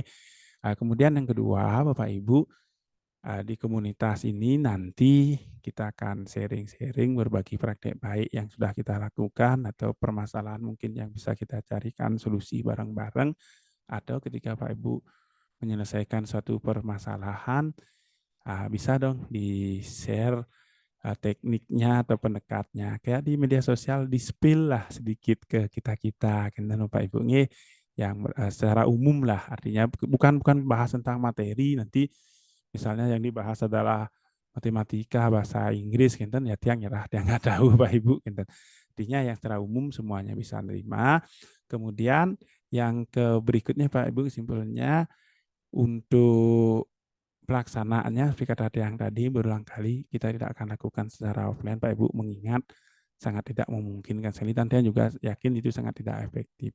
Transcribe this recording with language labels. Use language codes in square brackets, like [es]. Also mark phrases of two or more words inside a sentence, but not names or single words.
[id] Kemudian yang kedua Bapak Ibu, di komunitas ini nanti kita akan sharing-sharing berbagi praktek baik yang sudah kita lakukan atau permasalahan mungkin yang bisa kita carikan solusi bareng-bareng, atau ketika Pak Ibu menyelesaikan suatu permasalahan, bisa dong di-share tekniknya atau pendekatnya. Kayak di media sosial di-spill lah sedikit ke kita-kita, kan Pak Ibu yang secara umum lah, artinya bukan bahas tentang materi, nanti misalnya yang dibahas adalah matematika, bahasa Inggris, kan ya tiang nyerah, tiang nggak tahu Pak Ibu, kan. Artinya yang secara umum semuanya bisa menerima. Kemudian yang ke berikutnya Pak Ibu kesimpulannya, untuk pelaksanaannya seperti kata yang tadi berulang kali kita tidak akan lakukan secara offline Pak Ibu, mengingat sangat tidak memungkinkan sekali, dan saya juga yakin itu sangat tidak efektif.